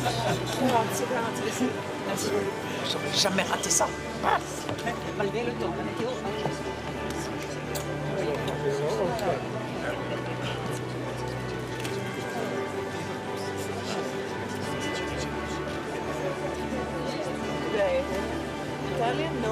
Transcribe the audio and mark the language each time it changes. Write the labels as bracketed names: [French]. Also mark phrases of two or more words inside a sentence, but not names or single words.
[French] Grazie. J'aurais jamais raté ça. Malgré le temps, la météo. [English] Italian? No.